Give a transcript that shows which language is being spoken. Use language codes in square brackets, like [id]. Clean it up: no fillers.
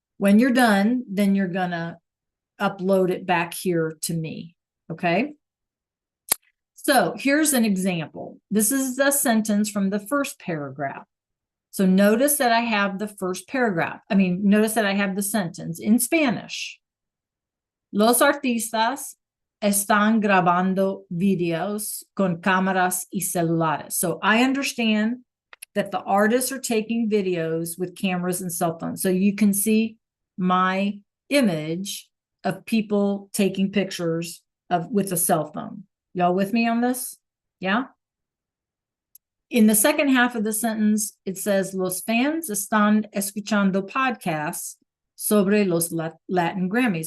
[en] When you're done, then you're going to upload it back here to me. Okay. So here's an example. This is the sentence from the first paragraph. So notice that I have the first paragraph. Notice that I have the sentence in Spanish. [es] Los artistas están grabando videos con cámaras y celulares. [en] So I understand that the artists are taking videos with cameras and cell phones. So you can see my image of people taking pictures with a cell phone. Y'all with me on this? Yeah? In the second half of the sentence, it says, [es] los fans están escuchando podcasts sobre los Latin Grammys.